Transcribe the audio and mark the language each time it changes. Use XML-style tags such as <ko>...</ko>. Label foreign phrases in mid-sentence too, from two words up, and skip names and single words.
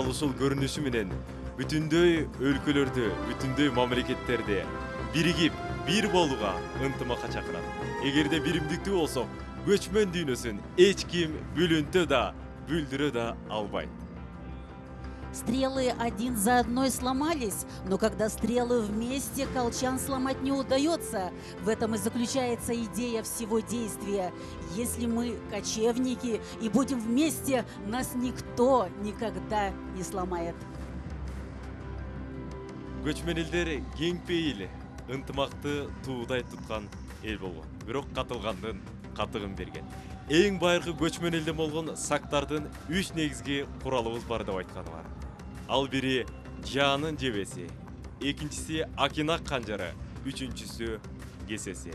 <ky>ушул көрүнүшү менен бүтүндөй өлкөлөрдү, бүтүндөй мамлекеттерди биригип, бир болууга ынтымакка чакырат. Эгерде биримдиктүү болсок, көчмөн дүйнөсүн эч ким бүлүнтө да, бүлдүрө да албайт.</ky> <ru>Стрелы один за одной сломались, но когда стрелы вместе, колчан сломать не удается. В этом и заключается идея всего действия. Если мы кочевники и будем вместе, нас никто никогда не сломает.</ru> <ky>Көчмөн элдер кең пейил, ынтымакты туудай туткан эл болгон. Бирок катылгандын катыгын берген. Эң байыркы көчмөн элден болгон сактардын 3 негизги куралыбыз бар деп айтканы бар. Ал бири жаанын жебеси, экинчиси акинак канжары, үчүнчүсү кесеси.</ky>